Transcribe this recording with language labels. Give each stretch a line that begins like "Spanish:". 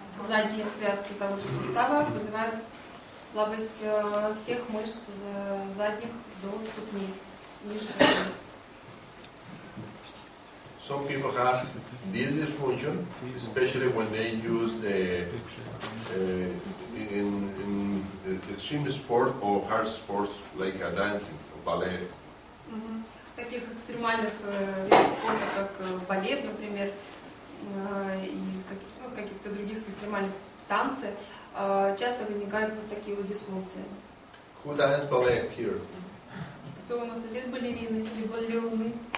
Russian: Задние связки того же сустава вызывают слабость всех мышц задних до ступни, ниже колена.
English: Some people have this dysfunction, especially when they use the in extreme sport or hard sports like dancing or ballet.
Russian: В таких экстремальных видах спорта, как балет, например, и каких-то других экстремальных танцев, часто возникают вот такие вот дисфункции.
English: Who dances ballet here?
Russian: Кто у нас здесь балерины или балеруны?